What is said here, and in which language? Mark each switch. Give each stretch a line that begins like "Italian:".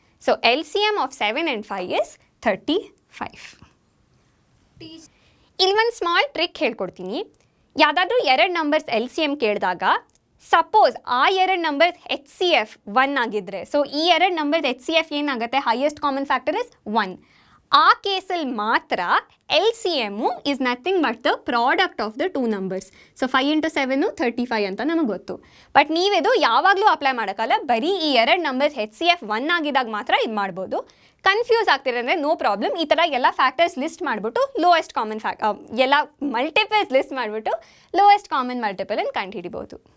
English: So LCM of 7 and 5 is 35.
Kannada: ಇಲ್ಲಿ ಒಂದು small trick ಹೇಳ್ಕೊಡ್ತೀನಿ. ಯಾವುದಾದ್ರೂ ಎರಡು ನಂಬರ್ಸ್ LCM ಕೇಳಿದಾಗ ಸಪೋಸ್ ಆ ಎರಡು ನಂಬರ್ HCF 1 ಆಗಿದ್ದರೆ, ಸೊ ಈ ಎರಡು ನಂಬರ್ HCF ಏನಾಗುತ್ತೆ?
English: Highest common factor is 1.
Kannada: ಆ ಕೇಸಲ್ಲಿ ಮಾತ್ರ
English: LCM is nothing but the product of the two numbers.
Kannada: So 5 into 7 35 ಅಂತ ನಮಗೆ ಗೊತ್ತು. ಬಟ್ ನೀವಿದು ಯಾವಾಗಲೂ ಅಪ್ಲೈ ಮಾಡೋಕ್ಕಲ್ಲ, ಬರೀ ಈ ಎರಡು ನಂಬರ್ಸ್ HCF 1 ಆಗಿದಾಗ ಮಾತ್ರ ಇದು ಮಾಡ್ಬೋದು. ಕನ್ಫ್ಯೂಸ್ ಆಗ್ತಿದೆ ಅಂದರೆ
English: no problem,
Kannada: ಈ ಥರ ಎಲ್ಲ ಫ್ಯಾಕ್ಟರ್ಸ್ ಲಿಸ್ಟ್ ಮಾಡಿಬಿಟ್ಟು ಲೋಯೆಸ್ಟ್ ಕಾಮನ್ ಎಲ್ಲ ಮಲ್ಟಿಪಲ್ಸ್ ಲಿಸ್ಟ್ ಮಾಡಿಬಿಟ್ಟು ಲೋಯೆಸ್ಟ್ ಕಾಮನ್ ಮಲ್ಟಿಪಲ್ ಅನ್ನು ಕಂಡುಹಿಡಿಬೋದು.